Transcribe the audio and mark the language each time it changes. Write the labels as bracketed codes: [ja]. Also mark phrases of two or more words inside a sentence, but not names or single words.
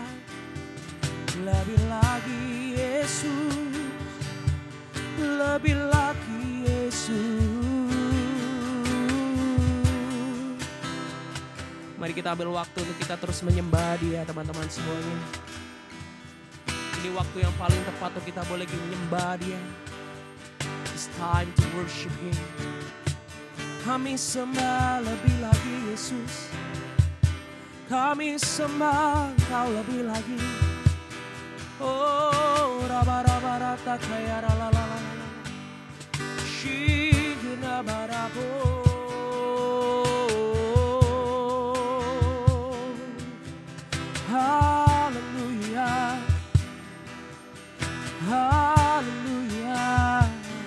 [id] Lebih lagi Yesus, lebih lagi Yesus. Mari kita ambil waktu untuk kita terus menyembah Dia, teman-teman semuanya. Ini waktu yang paling tepat untuk kita boleh menyembah Dia. [en] It's time to worship Him. [id] Kami sembah lebih lagi Yesus, kami sembah Kau lebih lagi. Oh, raba-raba-rata kaya rala-la-la-la, shigina barabo. Hallelujah, hallelujah.